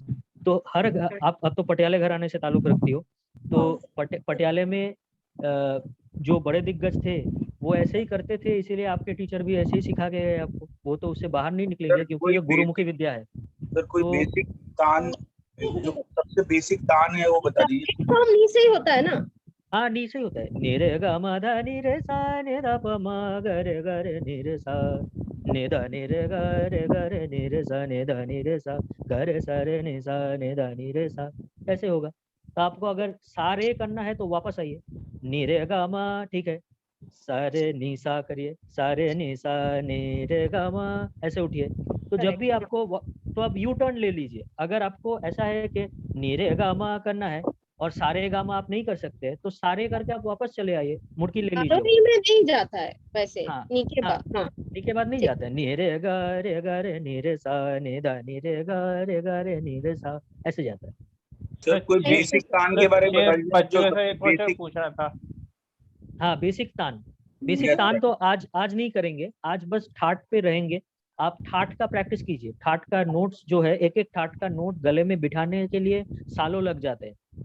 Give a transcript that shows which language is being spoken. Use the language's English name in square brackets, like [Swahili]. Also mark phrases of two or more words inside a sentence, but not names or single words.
[Hindi] तो हर आप अब तो पटियाले घराने से ताल्लुक रखती हो, तो पटियाले में जो बड़े दिग्गज थे वो ऐसे ही करते थे, इसीलिए आपके टीचर भी ऐसे ही सिखा के गए आपको, वो तो उससे बाहर नहीं निकलेंगे, क्योंकि ये गुरुमुखी विद्या है। सर कोई बेसिक तान, जो सबसे बेसिक तान है वो बता दीजिए। तो नीचे ही होता है ना? हाँ नीचे होता है, नी रे ग म ध नी रे सा नि ध प म ग रे नी रे सा, ने दा नि रे गा रे नि रे सा ने दा नि रे सा गा रे सा रे नि सा ने दा नि रे सा, ऐसे होगा। तो आपको अगर सा रे करना है तो वापस आइए, नि रे गा मा, ठीक है, सा रे नि सा करिए, सा रे नि सा नि रे गा मा, ऐसे उठिए। तो जब भी आपको तो आप [English] U turn [Hindi] ले लीजिए। अगर आपको ऐसा है कि नि रे गा मा करना है और सारे गा मा आप नहीं कर सकते, तो सारे करके आप वापस चले आइए, मुड़की ले लीजिए। आरोही में नहीं जाता है वैसे, हाँ नी के हाँ, बाद। हाँ नी के बाद नहीं जाता है, नि रे गा रे नि रे सा नि दा नि रे गा रे नि रे सा, ऐसे जाता है। सर कोई बेसिक तान के बारे में बताइए, जो बच्चों से एक क्वेश्चन बेसिक। पूछ रहा था। हाँ, बेसिक तान, बेसिक [English] Yes, [Hindi] तान [English] sir. [Hindi] तो आज नहीं करेंगे, आज बस ठाट पे रहेंगे। आप ठाट का प्रैक्टिस कीजिए। ठाट का नोट्स जो है, एक एक ठाट का नोट गले में बिठाने के लिए सालों लग जाते हैं।